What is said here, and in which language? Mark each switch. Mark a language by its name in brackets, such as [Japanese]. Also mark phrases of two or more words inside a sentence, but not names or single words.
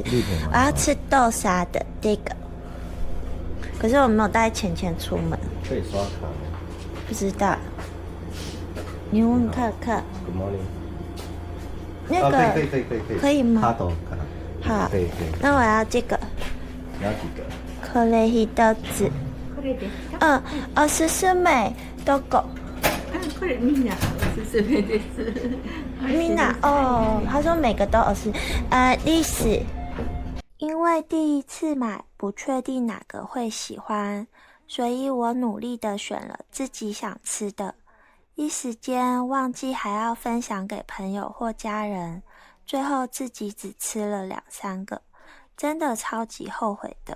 [Chinese] 我要吃豆沙的这个，可是我没有带钱出门。可以刷卡吗？不知道，你问看看。 [English] Good morning。 [Chinese] 那个可以吗？哈斗卡。好，可以。那我要这个。你要几个？ [Japanese] これ一つ。おすすめどこ？これみんなおすすめです。 [Chinese] みんな哦，他说每个都有是历史。因为第一次买，不确定哪个会喜欢，所以我努力的选了自己想吃的，一时间忘记还要分享给朋友或家人，最后自己只吃了2-3个，真的超级后悔的。